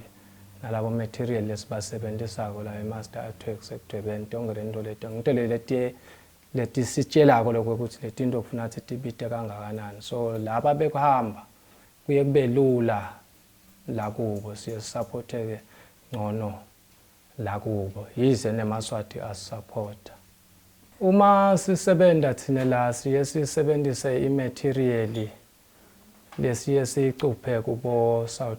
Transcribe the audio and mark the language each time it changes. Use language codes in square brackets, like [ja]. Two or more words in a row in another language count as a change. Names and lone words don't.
[ss] nalabo material lesibasebenzisako la eMaster Artworks ekudwebeni tonke into leto ngitele leti sitshelako lokho ukuthi letinto kufuna ukuthi tibite kangakanani so laba bekuhamba kuye kube lula la kubo siye supporteke ngcono la kubo yize nemaswati asupporta uma sisebenza thina la siye sisebenzise imaterial lesiye sicuphe kubo South